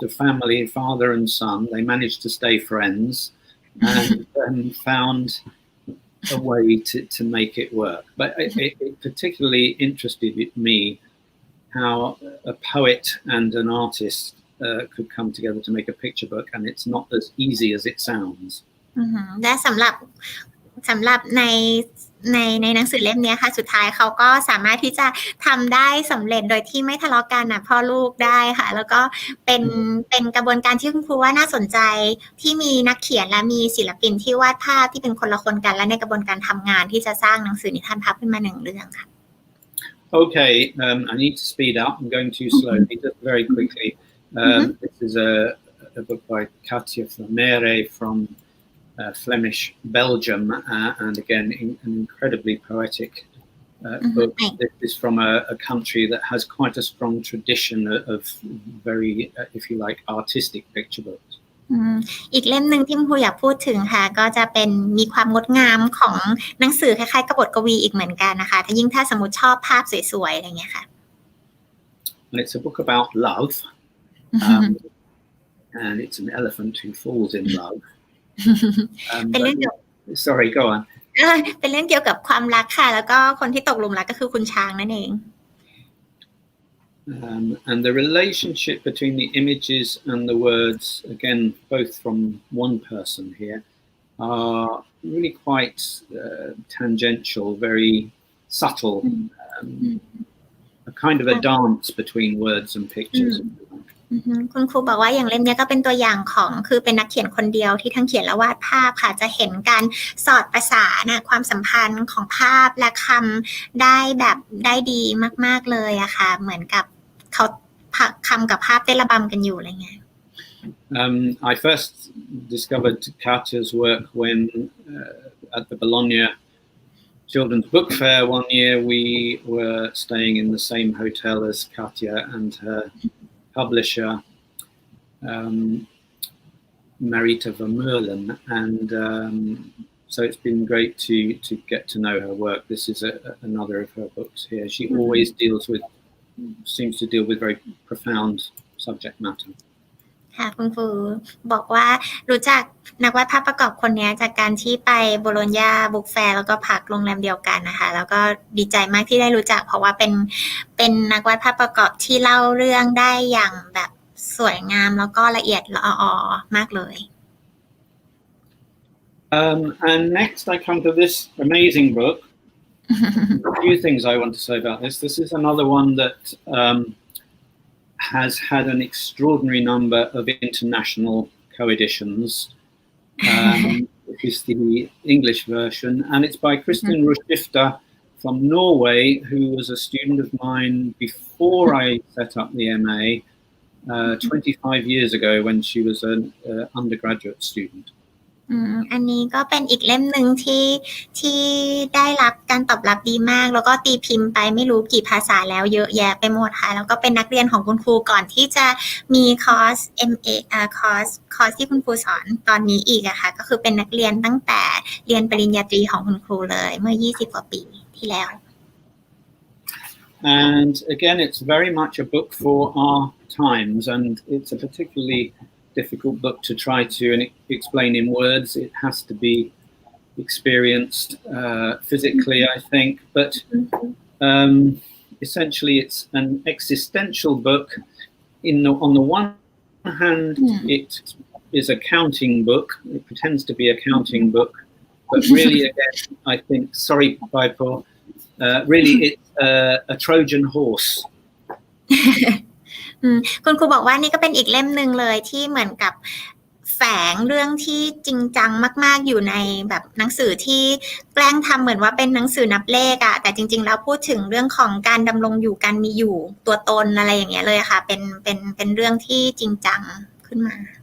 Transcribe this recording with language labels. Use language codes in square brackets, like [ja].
[en] A family, father and son, they managed to stay friends and found a way to make it work. But it particularly interested me how a poet and an artist could come together to make a picture book, and it's not as easy as it sounds. [th] และสำหรับในหนังสือเล่มนี้ค่ะสุดท้ายเขาก็สามารถที่จะทำได้สำเร็จโดยที่ไม่ทะเลาะกันพ่อลูกได้ค่ะแล้วก็เป็นกระบวนการที่คุณครูว่าน่าสนใจที่มีนักเขียนและมีศิลปินที่วาดภาพที่เป็นคนละคนกันและในกระบวนการทำงานที่จะสร้างหนังสือนิทานภาพขึ้นมาหนึ่งเรื่องค่ะ [en] Okay, I need to speed up. I'm going too slowly. Just very quickly. This is a book by Katja Vermeer from Flemish Belgium, and again an incredibly poetic book. This is from a country that has quite a strong tradition of very, if you like, artistic picture books. [th] อีกเล่มหนึ่งที่คุณครูอยากพูดถึงค่ะก็จะเป็นมีความงดงามของหนังสือคล้ายๆกับบทกวีอีกเหมือนกันนะคะถ้ายิ่งถ้าสมมติชอบภาพสวยๆอะไรเงี้ยค่ะ [en] And it's a book about love, and it's an elephant who falls in love. [th] เป็นเรื่องเกี่ยว [en] Sorry, go on. [th] เป็นเรื่องเกี่ยวกับความรักค่ะแล้วก็คนที่ตกหลุมรักก็คือคุณช้างนั่นเอง [en] And the relationship between the images and the words, again, both from one person here, are really quite tangential, very subtle, a kind of a dance between words and pictures. [th] คุณครูบอกว่าอย่างเล่มนี้ก็เป็นตัวอย่างของคือเป็นนักเขียนคนเดียวที่ทั้งเขียนและวาดภาพค่ะจะเห็นการสอดประสานความสัมพันธ์ของภาพและคำได้แบบได้ดีมากๆเลยอะค่ะเหมือนกับเขาคำกับภาพได้ระบำกันอยู่อะไรเงี้ย [en] I first discovered Katja's work when at the Bologna Children's Book Fair one year we were staying in the same hotel as Katja and her publisher Marita Vermeulen, and so it's been great to get to know her work. This is another of her books here. She always seems to deal with very profound subject matter. [th] ค่ะคุณครู บอกว่ารู้จักนักวาดภาพประกอบคนนี้จากการที่ไปโบโลญญาบุ๊กแฟร์แล้วก็พักโรงแรมเดียวกันนะคะแล้วก็ดีใจมากที่ได้รู้จักเพราะว่าเป็นนักวาดภาพประกอบที่เล่าเรื่องได้อย่างแบบสวยงามแล้วก็ละเอียดละออมากเลย [en] And next I come to this amazing book. A few things I want to say about this. This is another one that has had an extraordinary number of international co-editions. This is the English version, and it's by Kristin Rushifter from Norway, who was a student of mine before I set up the MA 25 years ago when she was an undergraduate student. [th] อันนี้ก็เป็นอีกเล่มหนึ่งที่ได้รับการตอบรับดีมากแล้วก็ตีพิมพ์ไปไม่รู้กี่ภาษาแล้วเยอะแยะไปหมดค่ะแล้วก็เป็นนักเรียนของคุณครูก่อนที่จะมีคอร์ส MA คอร์สที่คุณครูสอนตอนนี้อีกอะค่ะก็คือเป็นนักเรียนตั้งแต่เรียนปริญญาตรีของคุณครูเลยเมื่อ20กว่าปีที่แล้ว [en] And again it's very much a book for our times, and it's a particularly difficult book to try to explain in words. It has to be experienced physically, I think, but essentially it's an existential book on the one hand, it is a counting book. It pretends to be a counting book, but really, again, I think, sorry, Bye Paul, really it's a Trojan horse. [th] คุณครูบอกว่านี่ก็เป็นอีกเล่มหนึ่งเลยที่เหมือนกับแฝงเรื่องที่จริงจังมากๆอยู่ในแบบหนังสือที่แกล้งทำเหมือนว่าเป็นหนังสือนับเลขอะแต่จริงๆแล้วพูดถึงเรื่องของการดำรงอยู่การมีอยู่ตัวตนอะไรอย่างเงี้ยเลยค่ะเป็นเรื่องที่จริงจังขึ้นมา